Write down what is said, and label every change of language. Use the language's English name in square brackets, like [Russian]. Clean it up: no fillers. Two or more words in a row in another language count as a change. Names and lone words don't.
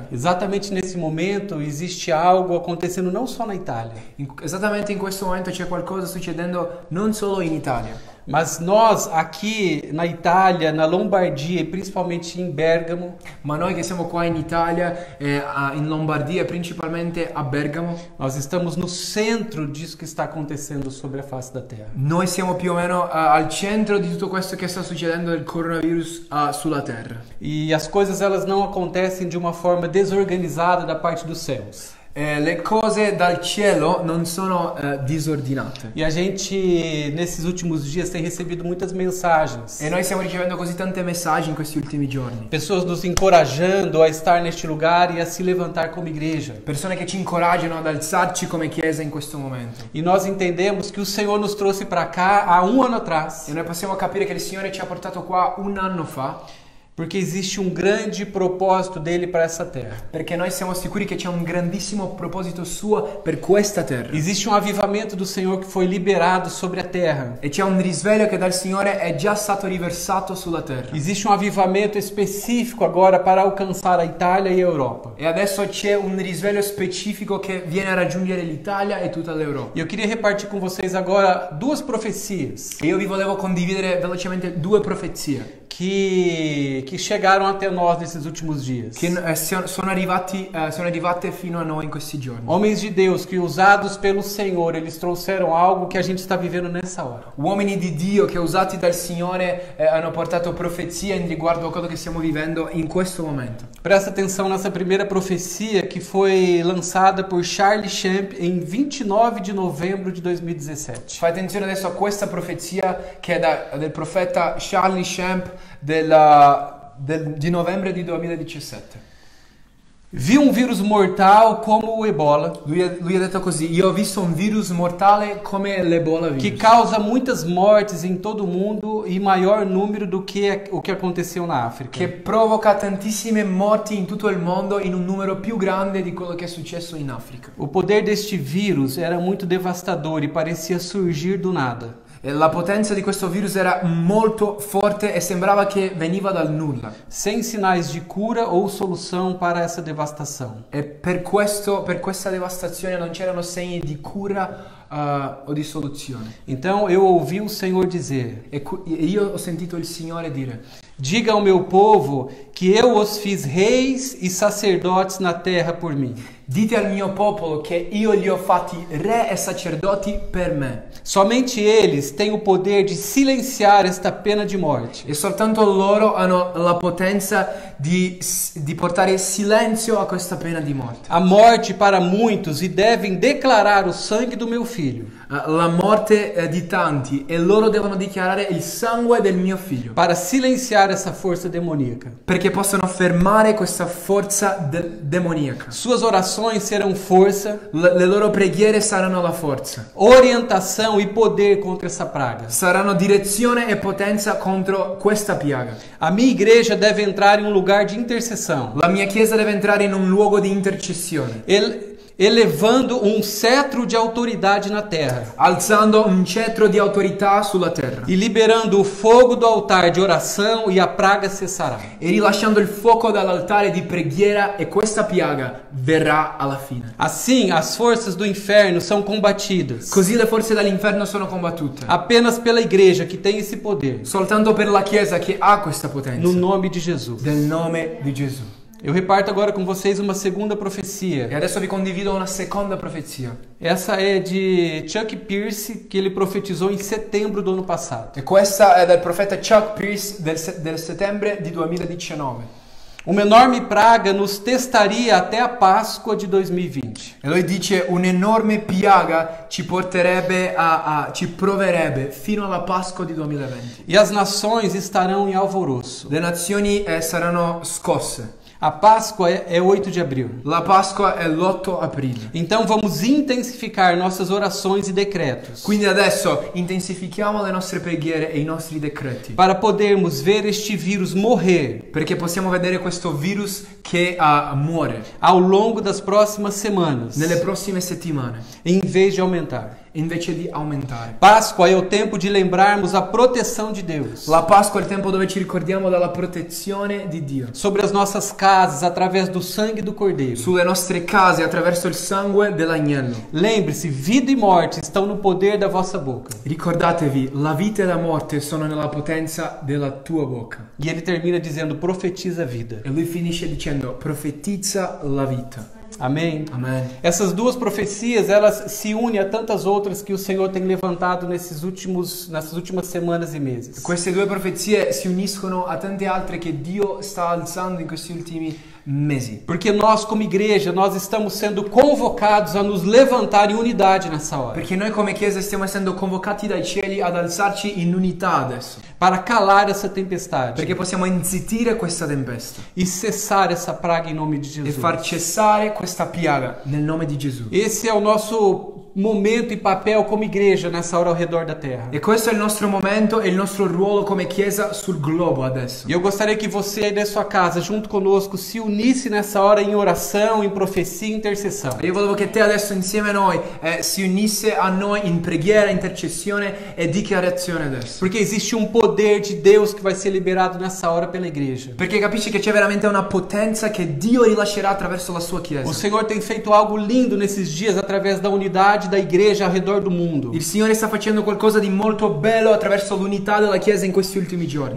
[Portuguese] Exatamente nesse momento existe algo acontecendo não só na Itália, [Italian] Esattamente in questo momento c'è qualcosa succedendo non solo in Italia, [Portuguese] mas nós aqui na Itália, na Lombardia e principalmente em Bérgamo, [Italian] ma noi che siamo qua in Italia, in Lombardia, principalmente a Bergamo, [Portuguese] nós estamos no centro disso que está acontecendo sobre a face da Terra. [Italian] noi siamo più o meno al centro di tutto questo che sta succedendo del coronavirus sulla terra. [Portuguese] E as coisas elas não acontecem de uma forma desorganizada da parte dos céus. [Italian] Le cose dal cielo non sono disordinate. [Portuguese] E a gente, nesses últimos dias, tem recebido muitas mensagens. [Italian] E noi stiamo ricevendo così tante messaggi in questi ultimi giorni. [Portuguese] Pessoas nos encorajando a estar neste lugar e a se levantar como igreja. [Italian] Persone che ci incoraggiano ad alzarci come chiesa in questo momento. [Portuguese] E nós entendemos que o Senhor nos trouxe para cá há um ano atrás, [Italian] E noi possiamo capire che il Signore ci ha portato qua un anno fa, [Portuguese] porque existe um grande propósito dele para essa terra. [Italian] perché noi siamo sicuri che c'è un grandissimo proposito suo per questa terra. [Portuguese] Existe um avivamento do Senhor que foi liberado sobre a terra. [Italian] E c'è un risveglio che dal Signore è già stato riversato sulla terra. [Portuguese] Existe um avivamento específico agora para alcançar a Itália e a Europa. [Italian] E adesso c'è un risveglio specifico che viene a raggiungere l'Italia e tutta l'Europa. [Portuguese] E eu queria repartir com vocês agora duas profecias [Italian] E io vi volevo condividere velocemente due profezie [Portuguese] que chegaram até nós nesses últimos dias. [Italian] che sono arrivate fino a noi in questi giorni. [Portuguese] Homens de Deus que, usados pelo Senhor, eles trouxeram algo que a gente está vivendo nessa hora. [Italian] Uomini di Dio che usati dal Signore hanno portato profezia in riguardo a quello che stiamo vivendo in questo momento. [Portuguese] Presta atenção nessa primeira profecia que foi lançada por Charlie Champ em 29 de novembro de 2017. [Italian] Fai attenzione adesso a questa profezia che è del profeta Charlie Champ di novembre di 2017. [Portuguese] Vi um vírus mortal como o Ebola, [Italian] Lui ha detto così: io ho visto un virus mortale come l'Ebola [Portuguese] que [Italian] virus, [Portuguese] causa muitas mortes em todo o mundo e maior número do que o que aconteceu na África. [Italian] che provoca tantissime morti in tutto il mondo in un numero più grande di quello che è successo in Africa. [Portuguese] O poder deste vírus era muito devastador e parecia surgir do nada. [Italian] E la potenza di questo virus era molto forte e sembrava che veniva dal nulla. [Portuguese] Sem sinais de cura ou solução para essa devastação. [Italian] E per questa devastazione non c'erano segni di cura o di soluzione. [Portuguese] Então eu ouvi o Senhor dizer: [Italian] E io ho sentito il Signore dire: [Portuguese] diga ao meu povo que eu os fiz reis e sacerdotes na terra por mim. [Italian] dite al mio popolo che io li ho fatti re e sacerdoti per me. [Portuguese] Somente eles têm o poder de silenciar esta pena de morte. [Italian] E soltanto loro hanno la potenza di portare silenzio a questa pena di morte. [Portuguese] A morte para muitos e devem declarar o sangue do meu filho. [Italian] la morte di tanti, e loro devono dichiarare il sangue del mio figlio, [Portuguese] para silenciar essa força demoníaca. [Italian] perché possono fermare questa forza demoniaca. [Portuguese] Suas orações serão força, [Italian] Le loro preghiere saranno la forza, [Portuguese] orientação e poder contra essa praga. [Italian] saranno direzione e potenza contro questa piaga. [Portuguese] A minha igreja deve entrar em um lugar de intercessão, [Italian] La mia chiesa deve entrare in un luogo di intercessione, [Portuguese] elevando um cetro de autoridade na terra [Italian] alzando un cetro di autorità sulla terra [Portuguese] e liberando o fogo do altar de oração, e a praga cessará. [Italian] e rilasciando il fuoco dall'altare di preghiera, e questa piaga verrà alla fine. [Portuguese] Assim, as forças do inferno são combatidas [Italian] Così le forze dell'inferno sono combattute [Portuguese] apenas pela igreja que tem esse poder, [Italian] soltanto per la chiesa che ha questa potenza, [Portuguese] no nome de Jesus. [Italian] nel nome di Gesù. [Portuguese] Eu reparto agora com vocês uma segunda [Italian] E [Portuguese] profecia. [Italian] adesso vi condivido una seconda profezia, [Portuguese] Essa é de Chuck Pierce, que ele profetizou em setembro do ano passado. [Italian] e questa è del profeta Chuck Pierce del settembre di 2019. [Portuguese] Uma enorme praga nos testaria até a Páscoa de 2020. [Italian] E lui dice: un'enorme piaga ci porterebbe ci proverebbe fino alla Pasqua di 2020. [Portuguese] E as nações estarão em alvoroço. [Italian] Le nazioni saranno scosse. [Portuguese] A Páscoa é 8 de abril. [Italian] La Pasqua è l'8 aprile. [Portuguese] Então vamos intensificar nossas orações e decretos [Italian] Quindi adesso intensifichiamo le nostre preghiere e i nostri decreti, [Portuguese] para podermos ver este vírus morrer [Italian] perché possiamo vedere questo virus che muore [Portuguese] ao longo das próximas semanas, [Italian] nelle prossime settimane, [Portuguese] em vez de aumentar. [Italian] invece di aumentare. [Portuguese] Páscoa é o tempo de lembrarmos a proteção de Deus [Italian] La Pasqua è il tempo dove ci ricordiamo della protezione di Dio [Portuguese] sobre as nossas casas através do sangue do Cordeiro. [Italian] sulle nostre case attraverso il sangue dell'agnello. [Portuguese] Lembre-se, vida e morte estão no poder da vossa boca. [Italian] Ricordatevi, la vita e la morte sono nella potenza della tua bocca. [Portuguese] E ele termina dizendo: profetiza a vida. [Italian] E lui finisce dicendo: profetizza la vita. [Portuguese] Amém? [Italian] Amen. [Portuguese] Essas duas profecias, elas se unem a tantas outras que o Senhor tem levantado nessas últimas semanas e meses. [Italian] Queste due profezie si uniscono a tante altre che Dio sta alzando in questi ultimi mesi. [Portuguese] Porque nós, como igreja, nós estamos sendo convocados a nos levantar em unidade nessa hora, [Italian] Perché noi come Chiesa stiamo essendo convocati dai cieli ad alzarci in unità adesso. [Portuguese] para calar essa tempestade [Italian] Perché possiamo inzittire questa tempesta [Portuguese] e cessar essa praga em nome de [Italian] e [Portuguese] Jesus. [Italian] far cessare questa piaga nel nome di Gesù. [Portuguese] Esse é o nosso momento e papel como igreja nessa hora ao redor da terra. [Italian] E questo è il nostro momento e il nostro ruolo come Chiesa sul globo adesso. [Portuguese] E eu gostaria que você aí da sua casa, junto conosco, se unisse nessa hora em oração, em profecia e intercessão. [Italian] Io volevo che te adesso insieme a noi si unisse a noi in preghiera, intercessione e dichiarazione adesso. [Portuguese] Porque existe um poder de Deus que vai ser liberado nessa hora pela igreja. [Italian] Perché capisci che c'è veramente una potenza che Dio rilascerà attraverso la sua [Portuguese] O [Italian] Chiesa. [Portuguese] Senhor tem feito algo lindo nesses dias através da unidade da igreja ao redor do mundo. [Italian] Il Signore sta facendo qualcosa di molto bello attraverso l'unità della Chiesa in questi ultimi giorni.